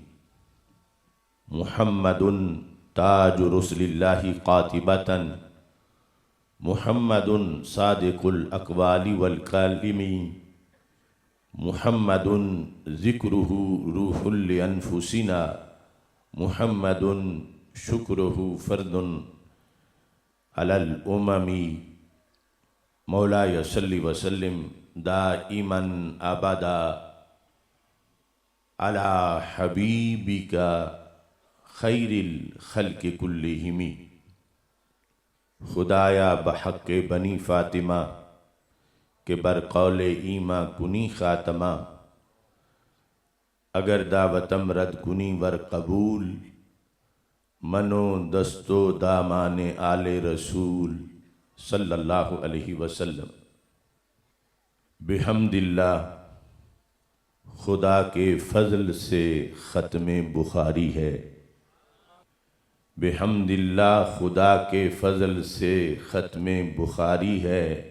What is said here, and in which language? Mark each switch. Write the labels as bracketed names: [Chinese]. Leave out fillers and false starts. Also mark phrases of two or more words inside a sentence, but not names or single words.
[Arabic] محمد تاج رسل اللہ قاطبۃ، محمد صادق الاقوال والکالم، محمد ذکرہ روح لانفسنا، محمد شکرہ فرد علی الامم۔ مولایا صلی وسلم دائما ابدا علی حبیبک خیر الخلق کلہم۔ [Persian] خدایا بحق بنی فاطمہ کہ برقول ایماں کنی خاتمہ، اگر دعوتم رد کنی ور قبول، منو دستو دامان آل رسول [Arabic] صلی اللہ علیہ وسلم۔ بحمد اللہ، [Urdu] خدا کے فضل سے ختم بخاری ہے۔ [Arabic] بحمد اللہ، [Urdu] خدا کے فضل سے ختم بخاری ہے۔